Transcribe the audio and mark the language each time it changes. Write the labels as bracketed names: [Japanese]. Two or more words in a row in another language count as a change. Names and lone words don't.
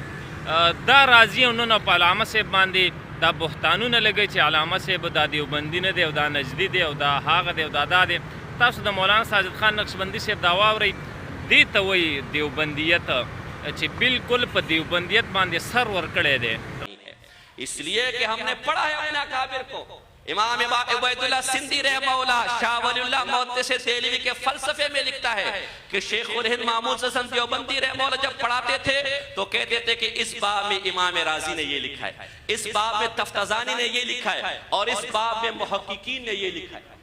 [Pashto] دا راځي او نن په علامه صاحب باندې دا بهتانونه لګوي چې علامه صاحب دا دیوبندي نه دی او دا نجدي دی او دا هغه دی او دا دی. تاسو د مولانا ساجد خان نقشبندي صاحب دا واورئ، دې ته وایي دیوبندیت چې بالکل په دیوبندیت باندې سر ورکړی دی. [Urdu] اس لیے کہ ہم نے پڑھا ہے اپنے اکابر کو. امام عبید اللہ سندھی [Arabic] رحمہ اللہ [Urdu] شاہ ولی اللہ محدث دہلوی کے فلسفے میں لکھتا ہے کہ شیخ الہند محمود حسن دیوبندی [Arabic] رحمہ اللہ [Urdu] جب پڑھاتے تھے تو کہتے تھے کہ اس باب میں امام رازی نے یہ لکھا ہے، اس باب میں تفتزانی نے یہ لکھا ہے اور اس باب میں محققین نے یہ لکھا ہے.